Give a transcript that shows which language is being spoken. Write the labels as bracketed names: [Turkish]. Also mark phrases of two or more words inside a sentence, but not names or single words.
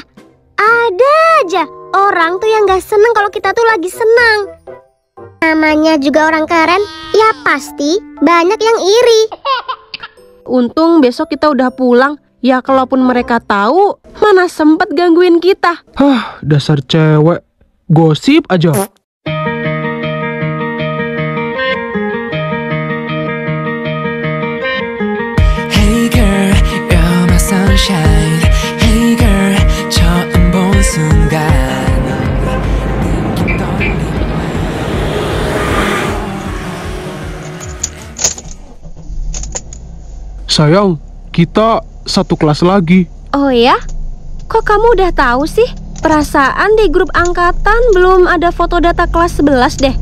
[Indonesian] Ada aja orang tuh yang gak seneng kalau kita tuh lagi senang. Namanya juga orang keren, ya pasti banyak yang iri. Untung besok kita udah pulang. Ya kalaupun mereka tahu, mana sempet gangguin kita. Hah, dasar cewek. Gosip aja. [English] Hey girl, you're my sunshine. Hey girl, [Korean] 처음 본 순간 느낌 떨림. [Indonesian] Sayang, kita satu kelas lagi. Oh ya? Kok kamu udah tahu sih? Perasaan di grup angkatan belum ada foto data kelas 11 deh.